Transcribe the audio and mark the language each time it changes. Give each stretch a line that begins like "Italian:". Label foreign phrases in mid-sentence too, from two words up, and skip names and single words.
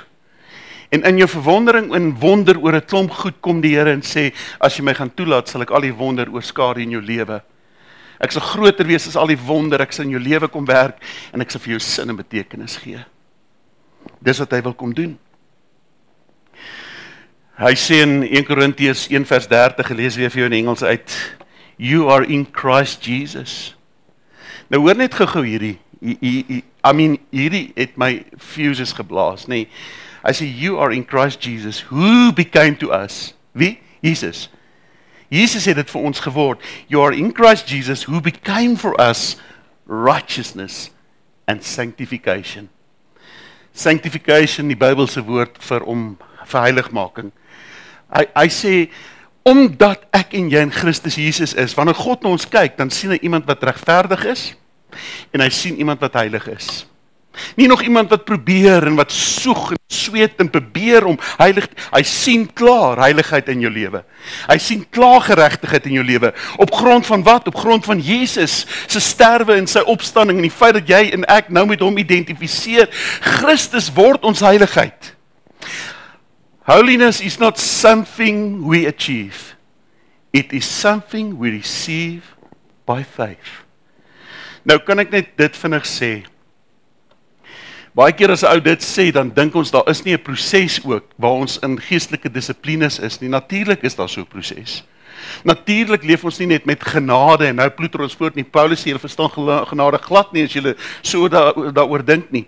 Afrikaans: En in jou verwondering en wonder oor 'n klomp goed kom die Here en sê, as jy my gaan toelaat, sal ek al die wonder oorskadu in jou lewe. Ek sal groter wees as al die wonder, ek sal in jou lewe kom werk, en ek sal vir jou sin en betekenis gee. Dis wat hy wil kom doen. Hy sê in 1 Korintiërs 1:30, lees weer vir jou in Engels uit,
English: you are in Christ Jesus.
Afrikaans: Nou hoor net gou hierdie, hierdie het my fuses geblaas, nee. Hy sê,
English: you are in Christ Jesus, who became to us.
Afrikaans: Wie? Jesus. Jesus het dit vir ons geword.
English: You are in Christ Jesus, who became for us righteousness and sanctification. Sanctification,
Afrikaans: die Bybelse woord vir heiligmaking. Hy sê, omdat ek en jy in Christus Jesus is, wanneer God na ons kyk, dan sien hy iemand wat regverdig is, en hy sien iemand wat heilig is. Nie nog iemand wat probeer en wat soeg en sweet en probeer om heilig. Hy sien klaar heiligheid in jou lewe. Hy sien klaar geregtigheid in jou lewe. Op grond van wat? Op grond van Jesus se sterwe en sy opstanding en die feit dat jy en ek nou met hom identifiseer. Christus word ons heiligheid.
English: Holiness is not something we achieve. It is something we receive by faith.
Afrikaans: Nou kan ek net dit vinnig sê. Baie keer as 'n ou dit sê, dan dink ons daar is nie 'n proses ook waar ons in geestelike dissiplines is nie. Natuurlik is daar so 'n proses. Natuurlik leef ons nie net met genade en nou ploeter ons voort nie. Paulus sê julle verstaan genade glad nie as julle so daaroor dink nie.